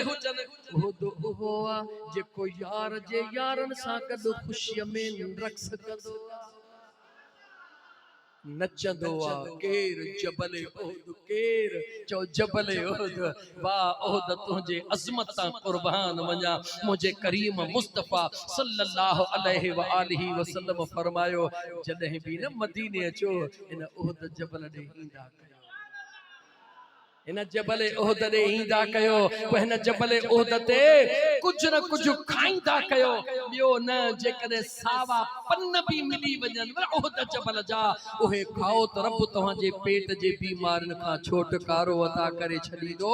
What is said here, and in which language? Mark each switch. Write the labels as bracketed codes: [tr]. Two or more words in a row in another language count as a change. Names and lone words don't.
[sd] उहद उहो आ जेको यार जे यारन सां गॾु ख़ुशीअ में रक़्स कंदो आ, नचंदो आ। केर जबल उहद, केर चो जबल उहद। वाह उहद तुझे अज़मत तां कुर्बान वञा। मुझे करीम मुस्तफ़ा [ar] صلى الله عليه وآله وسلم [sd] फरमायो जॾहिं भी न मदीने अचो इन उहद जबल ॾे ईंदा कयो, इन जबल उहद ॾे ईंदा कयो, पोइ हिन जबल उहद ते कुछ न कुछ खाईंदा कयो। ॿियो न जेकॾहिं सावा पन भी मिली वञनि उहद जबल जा उहे खाओ त रब तव्हांजे पेट जे बीमारियुनि खां छुटकारो अता करे छॾींदो।